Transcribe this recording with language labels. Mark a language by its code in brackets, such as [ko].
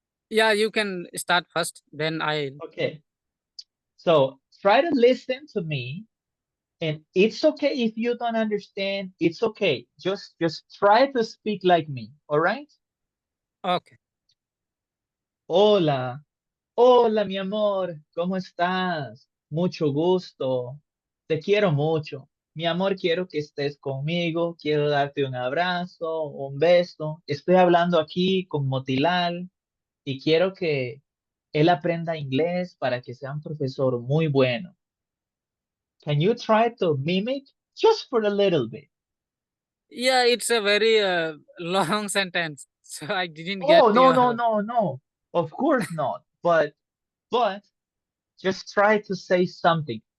[en] Yeah. You can start first. Then I. Okay, so try to listen to me, and it's okay if you don't understand. It's okay. Just try to speak like me. All right? Okay. [es] Hola, hola, mi amor, ¿cómo estás? Mucho gusto. Te quiero mucho. Mi amor, quiero que estés conmigo. Quiero darte un abrazo, un beso. Estoy hablando aquí con Motilal y quiero que él aprenda inglés para que sea un profesor muy bueno. [en] Can you try to mimic just for a little bit? Yeah. It's a very long sentence, so I didn't get Oh, no, no, your. no, no. Of course not. But just try to say something.